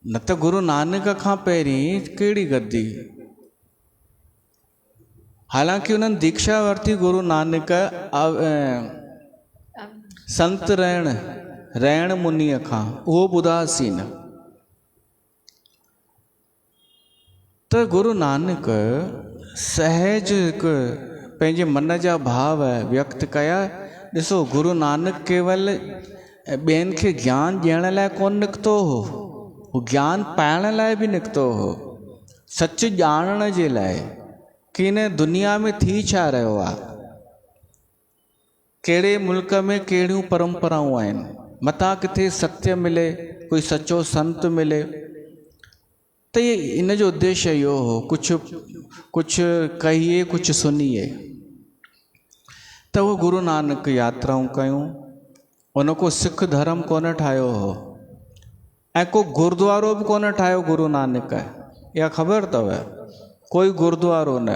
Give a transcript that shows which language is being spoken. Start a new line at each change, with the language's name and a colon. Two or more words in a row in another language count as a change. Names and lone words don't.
Sindhi: न त गुरु नानक खां पहिरीं कहिड़ी गद्दी। हालांकि उन्हनि दीक्षा वरिती गुरु नानक संत रहण मुनीअ खां, उहो ॿुधासीं न। त गुरु नानक सहज हिकु पंहिंजे मन जा भाव व्यक्त कया। ॾिसो, गुरु नानक केवल ॿियनि खे ज्ञान ॾियण लाइ कोन निकितो हो, हू ज्ञान पाइण लाइ बि निकितो हो, सच ॼाणण जे लाइ कि हिन दुनिया में थी छा रहियो आहे, कहिड़े मुल्क में कहिड़ियूं परंपराऊं आहिनि, मथां किथे सत्य मिले, कोई सचो संत मिले। त ये इन जो उद्देश्य इहो हो, कुझु कहिए कुझु सुनिए। त उहो गुरु नानक यात्राऊं कयूं, उन को सिख धर्म कोन ठाहियो हो, ऐं को गुरुद्वारो बि कोन ठाहियो गुरु नानक, इहा ख़बर अथव, कोई गुरुद्वारो न।